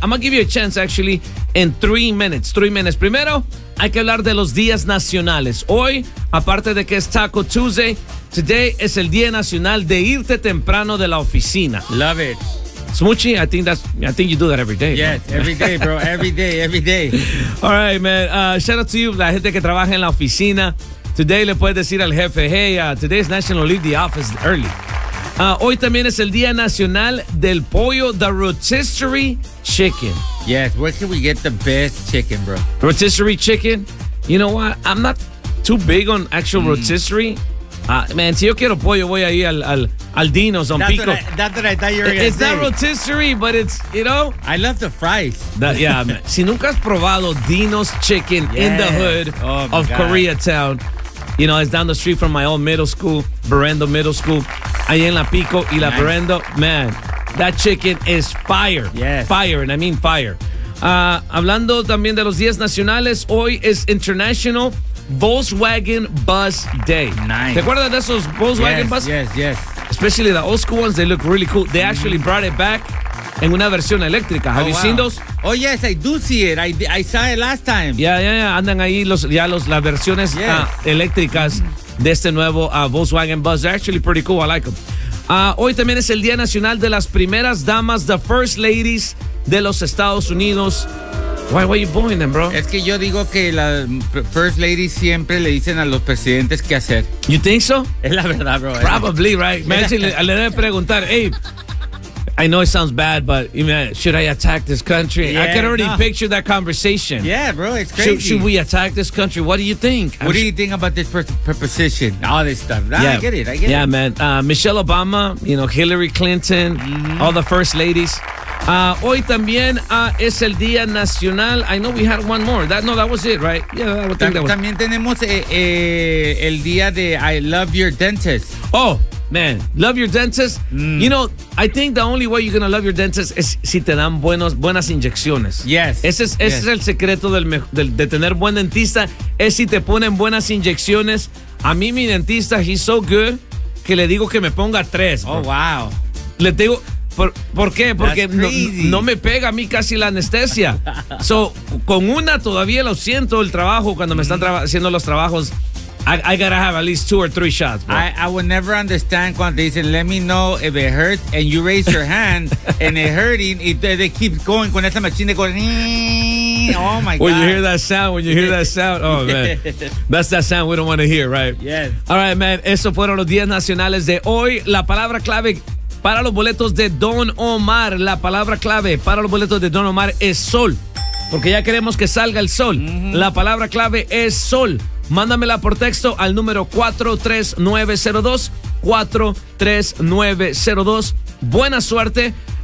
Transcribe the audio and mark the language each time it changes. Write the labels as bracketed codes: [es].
[en] I'ma give you a chance, actually, in 3 minutes. 3 minutes. [es] Primero, hay que hablar de los días nacionales. Hoy, aparte de que es Taco Tuesday, today es el día nacional de irte temprano de la oficina. [en] Love it. Smoochie, I think you do that every day. Yes, man. Every day, bro. Every day, every day. All right, man. Shout out to you, [es] la gente que trabaja en la oficina. [en] Today [es] le puedes decir al jefe, [en] hey, today is National Leave the Office Early. [es] Hoy también es el Día Nacional del Pollo, [en] the Rotisserie Chicken. Yes, where can we get the best chicken, bro? Rotisserie chicken? You know what? I'm not too big on actual rotisserie. [es] Man, si yo quiero pollo, voy ahí al Dino's on [en] that's Pico. That's what I thought you were going to say. It's not rotisserie, but it's, you know. I love the fries. Man. [es] Si nunca has probado [en] Dino's chicken, yes, in the hood, oh, of God, Koreatown, you know, it's down the street from my old middle school, Berendo Middle School, [es] ahí en La Pico y La, [en] nice, Berendo. Man, that chicken is fire. Yes. Fire, and I mean fire. [es] Hablando también de los días nacionales, hoy es International Volkswagen Bus Day. [en] Nice. [es] ¿Te acuerdas de esos Volkswagen, [en] yes, bus? Yes, yes. Especially the old school ones, they look really cool. They actually brought it back [es] en una versión eléctrica. [en] Have, oh, you, wow, seen those? Oh, yes, I do see it. I saw it last time. Yeah. [es] Andan ahí las versiones, yes, eléctricas de este nuevo Volkswagen bus. [en] They're actually pretty cool. I like them. [es] Hoy también es el Día Nacional de las Primeras Damas, [en] the First Ladies [es] de los Estados Unidos. [en] Why are you booing them, bro? [es] Es que yo digo que la First Lady siempre le dicen a los presidentes qué hacer. [en] You think so? [es] Es la verdad, bro. [en] Probably, right? Imagine, [es] le debe preguntar, [en] hey, I know it sounds bad, but should I attack this country? Yeah, I can already picture that conversation. Yeah, bro, it's crazy. Should we attack this country? What do you think? What do you think about this preposition? All this stuff. Nah, yeah. I get it. Yeah, man. Michelle Obama, you know, Hillary Clinton, all the first ladies. [es] Hoy también es el Día Nacional. [en] I know we had one more. That was it, right? Yeah, I think that was. [es] También tenemos el día de [en] I love your dentist. Oh, man, love your dentist. You know, I think the only way you're gonna love your dentist is [es] si te dan buenas inyecciones. [en] Yes. [es] Ese es el secreto de tener buen dentista, es si te ponen buenas inyecciones. A mí mi dentista, [en] he's so good [es] que le digo que me ponga 3. [en] Oh, wow. [es] Le digo, ¿por qué? Porque no me pega a mí casi la anestesia. So, con una todavía lo siento el trabajo cuando me están haciendo los trabajos. [en] I gotta have at least 2 or 3 shots, bro. I would never understand [es] cuando dicen, [en] let me know if it hurts, and you raise your hand, and it hurting, y they keep going [es] con esa [en] machine, they go, oh my God. When you hear that sound, oh yes, man. That's that sound we don't want to hear, right? Yes. All right, man, [es] esos fueron los días nacionales de hoy. La palabra clave para los boletos de Don Omar, es sol, porque ya queremos que salga el sol. Mm-hmm. La palabra clave es sol. Mándamela por texto al número 43902, 43902. Buena suerte.